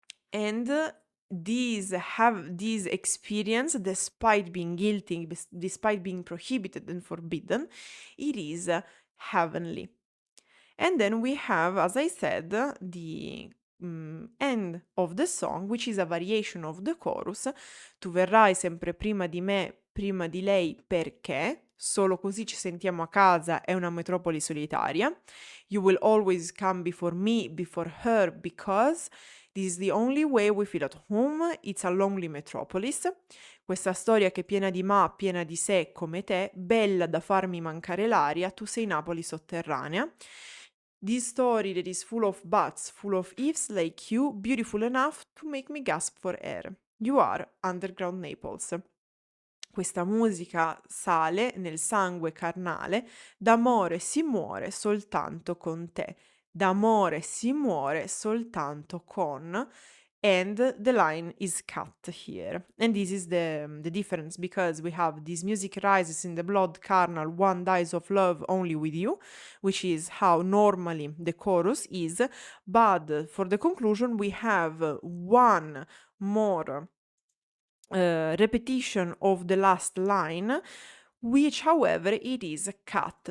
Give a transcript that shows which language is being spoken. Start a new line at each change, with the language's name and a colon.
English: And these experience, despite being guilty, despite being prohibited and forbidden, it is heavenly. And then we have, as I said, the end of the song, which is a variation of the chorus.
Italian: Tu verrai sempre prima di me, prima di lei, perché solo così ci sentiamo a casa, è una metropoli solitaria.
English: You will always come before me, before her, because this is the only way we feel at home. It's a lonely metropolis.
Italian: Questa storia che è piena di ma, piena di sé come te, bella da farmi mancare l'aria, tu sei Napoli sotterranea.
English: This story that is full of buts, full of ifs like you, beautiful enough to make me gasp for air. You are underground Naples.
Italian: Questa musica sale nel sangue carnale, d'amore si muore soltanto con te. D'amore si muore soltanto con,
English: and the line is cut here. And this is the difference, because we have this music rises in the blood carnal, one dies of love only with you, which is how normally the chorus is, but for the conclusion we have one more repetition of the last line, which however it is cut.